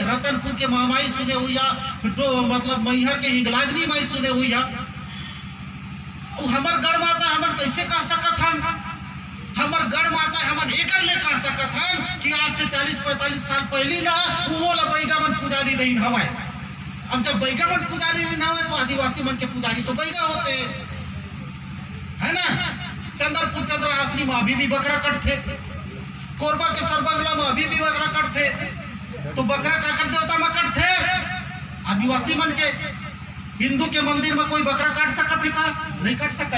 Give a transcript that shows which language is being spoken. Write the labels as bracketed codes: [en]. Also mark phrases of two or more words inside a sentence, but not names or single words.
[hne] रतनपुर के महामाई सुने हुई है, मतलब मैहर के हिंगलाजनी माई सुने हुई है, वो हमार गढ़ माता। हमन कैसे कह सकत हन हमार गढ़ माता हमन एकर ले कह सकत हन कि आज से 40-45 साल पहले ना वो ला बैगा मन पुजारी नहीं हवाए। अब जब बैगा मन पुजारी नहीं हवाए तो आदिवासी मन के पुजारी तो बैगा होते, है ना। चंद्रपुर चंद्रहासनी में अभी भी बकरा कटते, कोरबा के सरबंगला में अभी भी बकरा कटते। तो बकरा का कर देवता में कटते आदिवासी मन के। हिंदू के मंदिर में कोई बकरा काट सकत है का? नहीं काट सका।